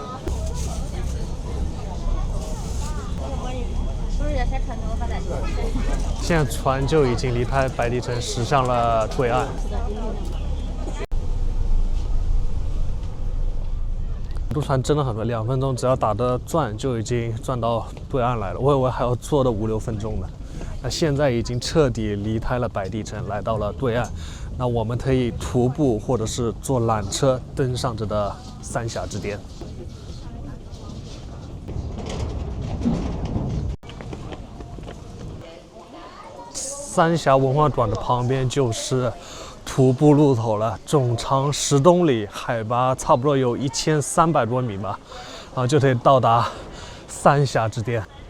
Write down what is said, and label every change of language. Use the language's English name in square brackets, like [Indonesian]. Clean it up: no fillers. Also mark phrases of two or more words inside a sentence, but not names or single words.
[Chinese] 现在船就已经离开白帝城，驶向了对岸。渡船真的很快，2分鐘只要打的轉就已經轉到對岸來了。我以為還要坐的5、6分鐘呢。那現在已經徹底離開了白帝城，來到了對岸。那我們可以徒步或者是坐纜車登上這的三峽之巔。三峽文化館的旁邊就是徒步路頭了，總長10公里，海拔差不多有1300多米吧，然後就可以到達三峽之巔。